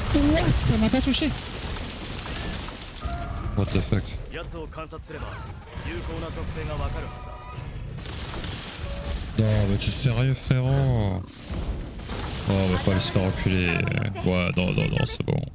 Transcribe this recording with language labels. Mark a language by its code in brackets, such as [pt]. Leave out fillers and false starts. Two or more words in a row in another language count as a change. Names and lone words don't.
[fr] Ça m'a pas touché. [en] What the fuck? [ja] やつを観察すれば有効な属性がわかるはずだ。 [fr] Non, mais tu es sérieux, frérot? Oh, bah, faut aller se faire reculer. Ouais, non, non, non, c'est bon.